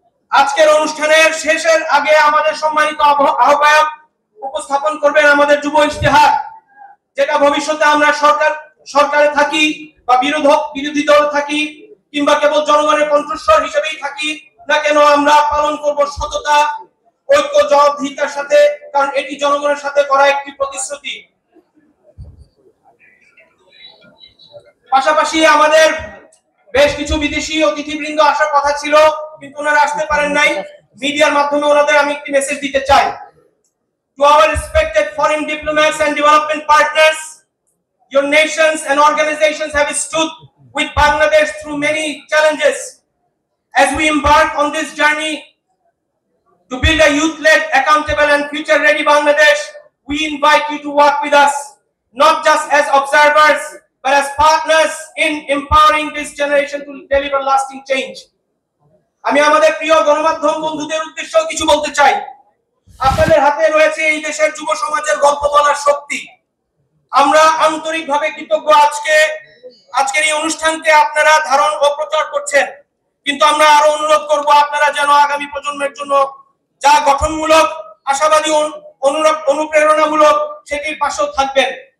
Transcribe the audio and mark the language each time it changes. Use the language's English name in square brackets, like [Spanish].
[Bangla] আজকের অনুষ্ঠানের শেষের আগে আমাদের সম্মানিত আহ্বায়ক উপস্থাপন করবেন আমাদের যুব ইশতেহার, যেটা ভবিষ্যতে আমরা সরকারে থাকি বা বিরোধী দল থাকি কিংবা কেবল জনগণের কণ্ঠস্বর হিসেবেই থাকি না কেন, আমরা পালন করব সততা, ঐক্য, জবাবদিহিতার সাথে, কারণ এটি জনগণের সাথে করা একটি প্রতিশ্রুতি। পাশাপাশি আমাদের বেশ কিছু বিদেশি অতিথিবৃন্দ আসার কথা ছিল, কিন্তু ওনারা আসতে পারেন নাই। মিডিয়ার মাধ্যমে ওনাদের আমি একটি মেসেজ দিতে চাই। [English] To our respected foreign diplomats and development partners, your nations and organizations have stood with Bangladesh through many challenges. As we embark on this journey to build a youth-led, accountable and future-ready Bangladesh, we invite you to work with us, not just as observers, but as partners in empowering this generation to deliver lasting change. [Bangla] আমি আমাদের প্রিয় গণমাধ্যম বন্ধুদের উদ্দেশ্যে কিছু বলতে চাই। আপনাদের হাতে রয়েছে এই দেশের যুব সমাজের গল্প বলার শক্তি। আমরা আন্তরিকভাবে কৃতজ্ঞ আজকের এই অনুষ্ঠানকে আপনারা ধারণ ও প্রচার করছেন, কিন্তু আমরা আরো অনুরোধ করব আপনারা যেন আগামী প্রজন্মের জন্য যা গঠনমূলক, আশাবাদী, অনুপ্রেরণামূলক সেটির পাশেও থাকবেন।